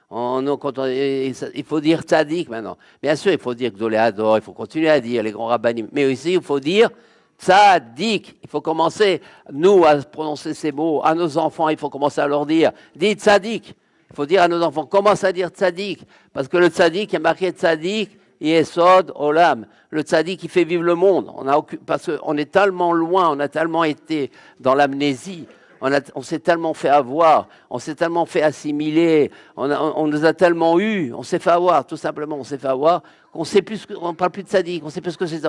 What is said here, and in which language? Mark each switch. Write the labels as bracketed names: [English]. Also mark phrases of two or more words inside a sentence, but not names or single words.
[French] Il faut dire tzadik maintenant. Bien sûr, il faut dire Gdoléador, il faut continuer à dire les grands rabbinim. Mais aussi, il faut dire tzadik. Il faut commencer, nous, à prononcer ces mots. À nos enfants, il faut commencer à leur dire, dis tzadik. Il faut dire à nos enfants, commence à dire tzadik. Parce que le tzadik, il y a marqué [Hebrew] צדיק יסוד עולם. [French] Le tzadik, il fait vivre le monde. Parce qu'on est tellement loin, on a tellement été dans l'amnésie. On s'est tellement fait avoir, on s'est tellement fait assimiler, on nous a tellement eu, on s'est fait avoir, tout simplement, on s'est fait avoir, qu'on sait plus, on parle plus de Tzadik, on sait plus ce que c'est.